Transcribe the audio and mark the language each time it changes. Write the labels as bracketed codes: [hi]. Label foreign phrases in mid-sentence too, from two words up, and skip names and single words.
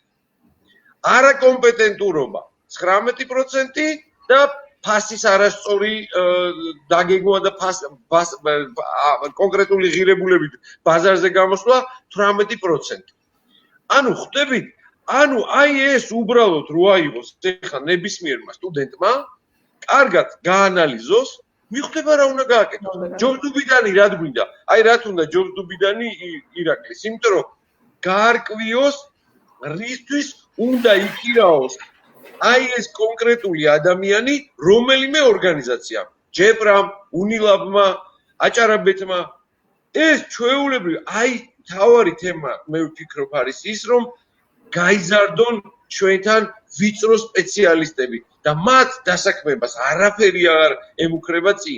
[ka] არაკომპეტენტურობა 19% და ფასის არასწორი დაგეგმვა და კონკრეტული ღირებულებით ბაზარზე გამოსვლა 18%. ანუ ხვდებით, ანუ აი ეს უბრალოდ რო აიღოს ეხლა ნებისმიერმა სტუდენტმა, კარგად გაანალიზოს, მიხვდება რა უნდა გააკეთოს. [en] Jobs to be done [ka] რა გვინდა? აი რა თუნდა [en] Jobs to be done [ka] ირაკლის, იმიტომ რომ გაარკვიოს რისთვის უნდა იქირაოს აი ეს კონკრეტული ადამიანი რომელიმე ორგანიზაციამ, ჯეპრამ, უნილაბმა, აჭარაბეთმა ეს ჩვეულებრივ აი თავარი თემა მე ვფიქრობ არის ის რომ გაიზარდონ ჩვენთან ვიწრო სპეციალისტები და მათ დასაქმებას არაფერი არ ემუქრება წინ.